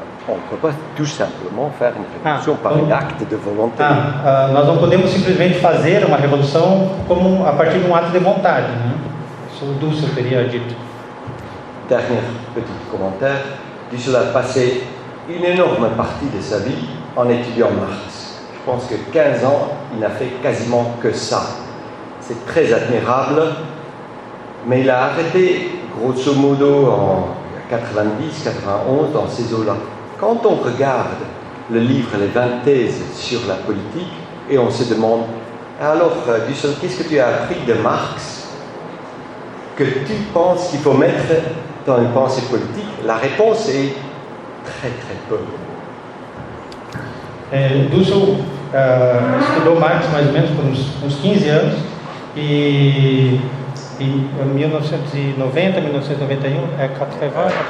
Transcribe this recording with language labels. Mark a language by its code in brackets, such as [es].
[fr] On ne peut pas tout simplement faire une révolution par un acte de volonté. [pt] Nós não podemos simplesmente fazer uma revolução a partir de um ato de vontade, né? Isso o Dussel teria dito. [fr] Dernier petit commentaire, Dussel a passé une énorme partie de sa vie en étudiant Marx. Je pense que 15 ans, il n'a fait quasiment que ça. C'est très admirable, mais il a arrêté grosso modo en 90, 91 dans ces eaux-là. Quand on regarde le livre Les 20 thèses sur la politique et on se demande alors Dussel, qu'est-ce que tu as appris de Marx que tu penses qu'il faut mettre dans une pensée politique, la réponse est très très peu. [pt] Dussel estudou Marx mais ou menos por uns 15 anos e em 1990, 1991, 80,